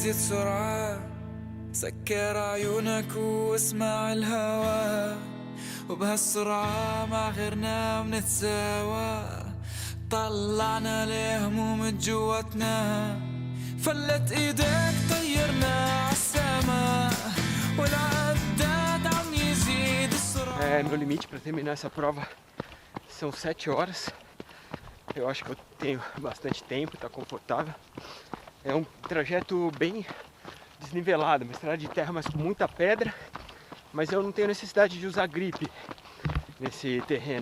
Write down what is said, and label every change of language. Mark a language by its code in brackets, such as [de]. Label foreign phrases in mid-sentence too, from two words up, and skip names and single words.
[ar] بسرعة سكر عيونك واسمع الهوا وبهالسرعة مع غيرنا بنتساوى طلعنا لهموم جواتنا فلت ايدك طيرنا عالسما والعداد عم يزيد السرعة. [pt] Meu limite para terminar essa prova são 7 horas. Eu acho que eu tenho bastante tempo, tá confortável. É um trajeto bem desnivelado, uma estrada de terra, mas com muita pedra. Mas eu não tenho necessidade de usar gripe nesse terreno.